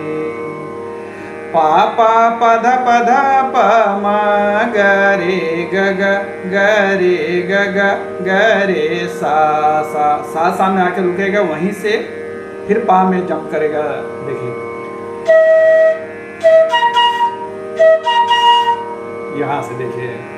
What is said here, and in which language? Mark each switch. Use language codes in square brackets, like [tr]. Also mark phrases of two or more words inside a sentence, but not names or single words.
[hi] पापा पध पध प मा गरे गग गरे गग गरे सा सा में आकर रुकेगा, वहीं से फिर पा में जंप करेगा। देखिए यहाँ से देखिए